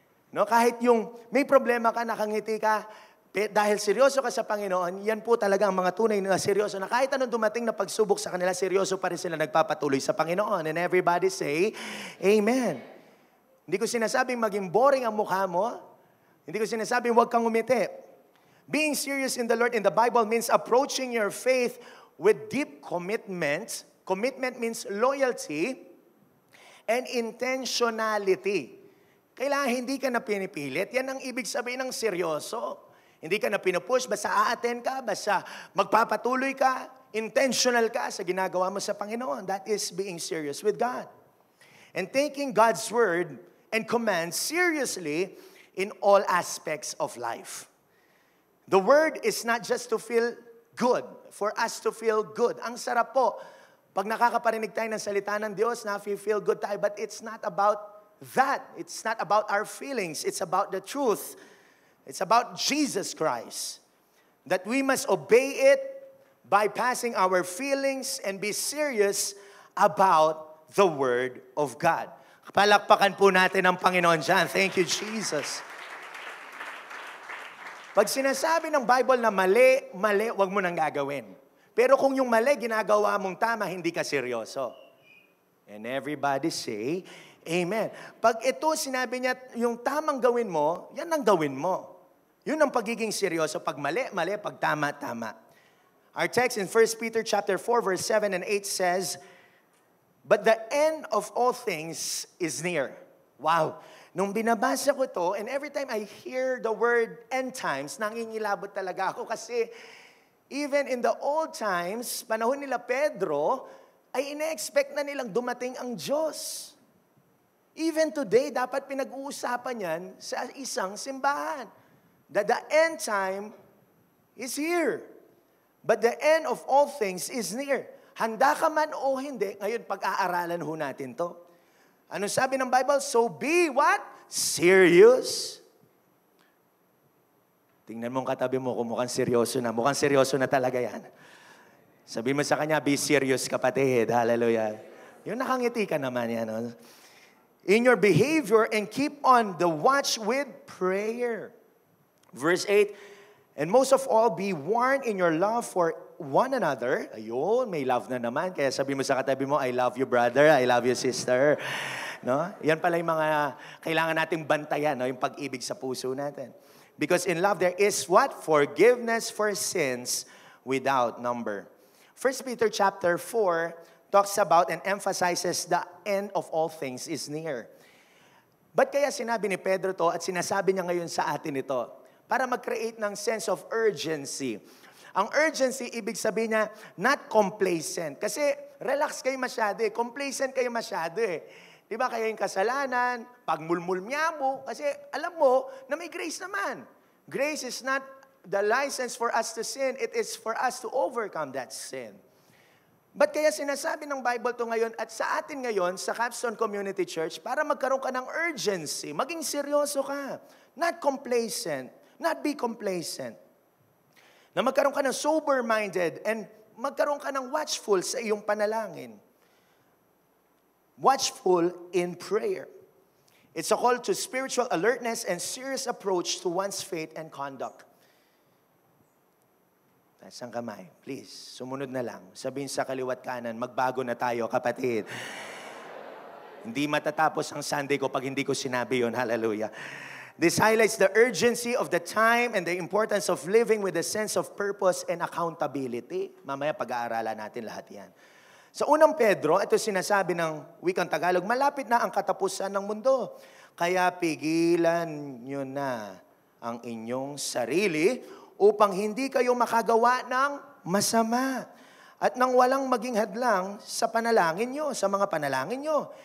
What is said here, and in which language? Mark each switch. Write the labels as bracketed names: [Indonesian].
[Filipino] No, kahit yung may problema ka, nakangiti ka, dahil seryoso ka sa Panginoon, yan po talaga ang mga tunay na seryoso na kahit anong dumating na pagsubok sa kanila, seryoso pa rin sila nagpapatuloy sa Panginoon. [English] And everybody say, Amen. [Filipino] Hindi ko sinasabing maging boring ang mukha mo. Hindi ko sinasabing huwag kang umiti. [English] Being serious in the Lord in the Bible means approaching your faith with deep commitment. Commitment means loyalty and intentionality. [Filipino] Kailangan hindi ka na pinipilit. Yan ang ibig sabihin ng seryoso. Hindi ka na pinupush, basta a-attend ka, basta magpapatuloy ka, intentional ka sa ginagawa mo sa Panginoon. [English] That is being serious with God. And taking God's word and commands seriously in all aspects of life. The word is not just to feel good, for us to feel good. [Filipino] Ang sarap po, pag nakakaparinig tayo ng salita ng Diyos, na feel good tayo, [English] but it's not about that. It's not about our feelings. It's about the truth. It's about Jesus Christ. That we must obey it, bypassing our feelings and be serious about the Word of God. [Filipino] Palakpakan po natin ang Panginoon dyan. [English] Thank you, Jesus. [Filipino] Pag sinasabi ng Bible na mali, wag mo nang gagawin. Pero kung yung mali, ginagawa mong tama, hindi ka seryoso. [English] And everybody say, Amen. [Filipino] Pag ito, sinabi niya, yung tamang gawin mo, yan ang gawin mo. Yun ang pagiging seryoso. Pag mali, pag tama. [English] Our text in 1 Peter chapter 4, verse 7 and 8 says, "But the end of all things is near." [Filipino] Wow! Nung binabasa ko to, [English] and every time I hear the word end times, [Filipino] nangingilabot talaga ako kasi [English] even in the old times, [Filipino] panahon nila Pedro, ay ine-expect na nilang dumating ang Diyos. [English] Even today, [Filipino] dapat pinag-uusapan yan sa isang simbahan. [English] That the end time is here. But the end of all things is near. [Filipino] Handa ka man o hindi, ngayon pag-aaralan ho natin to. Ano sabi ng Bible? [English] So be what? Serious. [Filipino] Tingnan mo ang katabi mo kung mukhang seryoso na. Mukhang seryoso na talaga yan. Sabi mo sa kanya, [English] be serious [Filipino] kapatid. Hallelujah. Yung nakangiti ka naman yan. No? [English] In your behavior and keep on the watch with prayer. Verse 8, and most of all, be warned in your love for one another. [Filipino] Ayun, may love na naman. Kaya sabi mo sa katabi mo, [English] I love you brother, I love you sister. [Filipino] No? Yan pala yung mga kailangan nating bantayan, no? Yung pag-ibig sa puso natin. [English] Because in love there is what? Forgiveness for sins without number. 1 Peter chapter 4 talks about and emphasizes the end of all things is near. [Filipino] Ba't kaya sinabi ni Pedro to at sinasabi niya ngayon sa atin ito? Para mag-create ng [English] sense of urgency. [Filipino] Ang urgency, ibig sabihin niya, [English] not complacent. [Filipino] Kasi relax kayo masyado eh. Complacent kayo masyado eh. Di ba kaya yung kasalanan, pagmulmul-myamo, kasi alam mo na may grace naman. [English] Grace is not the license for us to sin. It is for us to overcome that sin. [Filipino] But kaya sinasabi ng Bible to ngayon at sa atin ngayon, sa Capstone Community Church, para magkaroon ka ng urgency, maging seryoso ka. [English] Not complacent. Not be complacent. [Filipino] Na magkaroon ka ng sober-minded and magkaroon ka ng watchful sa iyong panalangin. [English] Watchful in prayer. It's a call to spiritual alertness and serious approach to one's faith and conduct. [Filipino] Taas ang kamay. Please, sumunod na lang. Sabihin sa kaliwat kanan, magbago na tayo, kapatid. Hindi matatapos ang Sunday ko pag hindi ko sinabi yun. Hallelujah. [English] This highlights the urgency of the time and the importance of living with a sense of purpose and accountability. [Filipino] Mamaya pag-aaralan natin lahat yan. Sa unang Pedro, ito sinasabi ng wikang Tagalog, malapit na ang katapusan ng mundo. Kaya pigilan nyo na ang inyong sarili upang hindi kayo makagawa ng masama. At nang walang maging hadlang sa panalangin nyo, sa mga panalangin nyo.